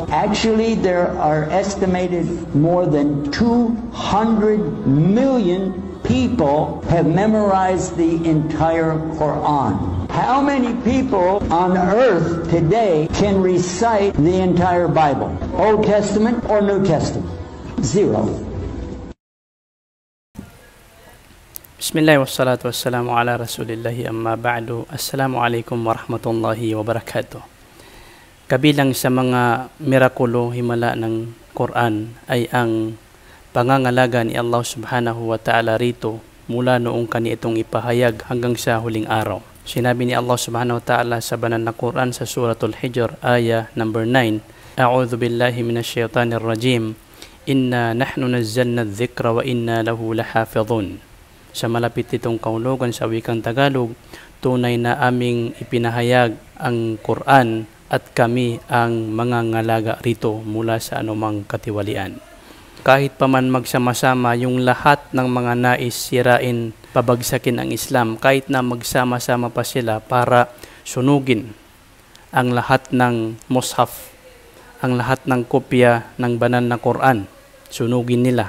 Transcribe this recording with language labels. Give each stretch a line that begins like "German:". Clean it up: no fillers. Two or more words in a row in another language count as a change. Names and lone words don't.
English: Actually, there are estimated more than 200 million people have memorized the entire Quran. How many people on earth today can recite the entire Bible? Old Testament or New Testament? Zero.
Arabic: بسم الله والصلاة والسلام على رسول الله أما بعد. السلام عليكم ورحمة الله وبركاته.
Filipino: Kabilang sa mga mirakulo himala ng Quran ay ang pangangalaga ni Allah
Arabic: subhanahu wa ta'ala
Filipino: rito mula noong kani itong ipahayag hanggang sa huling araw. Sinabi ni Allah
Arabic: subhanahu wa ta'ala
Filipino: sa banal na Quran sa suratul Hijr,
Arabic: ayah number 9, أعوذ بالله من الشيطان الرجيم إنا نحن نزلنا الذكر وإنا له لحافظون.
Filipino: Sa malapit itong kaulugan sa wikang Tagalog, tunay na aming ipinahayag ang Quran at kami ang mangangalaga rito mula sa anumang katiwalian. Kahit pa man magsama-sama yung lahat ng mga nais sirain, pabagsakin ang Islam, kahit na magsama-sama pa sila para sunugin ang lahat ng mushaf, ang lahat ng kopya ng banal na Quran, sunugin nila.